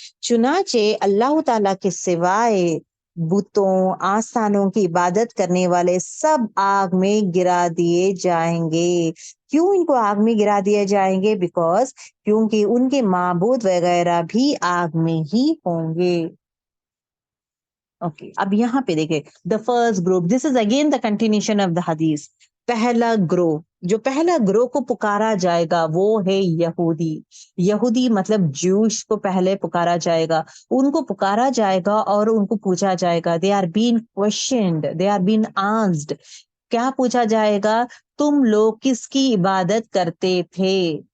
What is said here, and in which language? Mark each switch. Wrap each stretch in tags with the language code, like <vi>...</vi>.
<ur>چنانچہ اللہ تعالیٰ کے سوائے بتوں, آستانوں کی عبادت کرنے والے سب آگ میں گرا دیے جائیں گے. کیوں ان کو آگ میں گرا دیے جائیں گے؟ بیکاز کیونکہ ان کے معبود وغیرہ بھی آگ میں ہی ہوں گے. اوکے, اب یہاں پہ دیکھیں</ur> <en>The first group, this is again the continuation of the Hadith.</en> <ur>پہلا گروہ, جو پہلا گروہ کو پکارا جائے گا وہ ہے یہودی. یہودی مطلب جوش کو پہلے پکارا جائے گا. ان کو پکارا جائے گا اور ان کو پوچھا جائے گا,</ur> <en>They are been questioned, they are been asked.</en> <ur>کیا پوچھا جائے گا؟ تم لوگ کس کی عبادت کرتے تھے.</ur>